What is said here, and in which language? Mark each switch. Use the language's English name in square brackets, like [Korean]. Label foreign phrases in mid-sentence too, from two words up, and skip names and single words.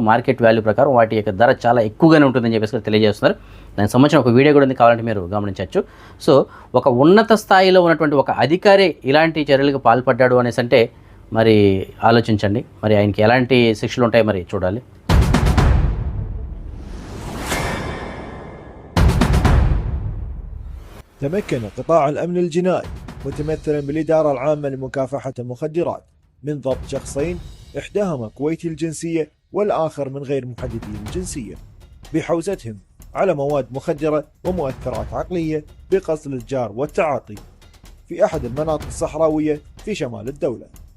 [English] market value [Telugu] ప్రకారం వాటి యొక్క ధర చాలా ఎక్కువగానే ఉంటుందని చెప్పేసి తెలియజేస్తున్నారు. దానికి సంబంధించిన ఒక వీడియో కూడా ఉంది, కావాలంటే మీరు గమనించవచ్చు. సో ఒక ఉన్నత స్థాయిలో ఉన్నటువంటి ఒక అధికారి ఇలాంటి చర్యలకు పాల్పడ్డాడు అనేసి అంటే మరి ఆలోచించండి, మరి ఆయనకి ఎలాంటి శిక్షలు ఉంటాయి మరి చూడాలి. [Arabic] تمكن قطاع الأمن الجنائي متمثلا بالإدارة العامة لمكافحة المخدرات من ضبط شخصين، إحداهما كويتي الجنسية والآخر من غير محددي الجنسية، بحوزتهم على مواد مخدرة ومؤثرات عقلية بقصد الإتجار والتعاطي في أحد المناطق الصحراوية في شمال الدولة.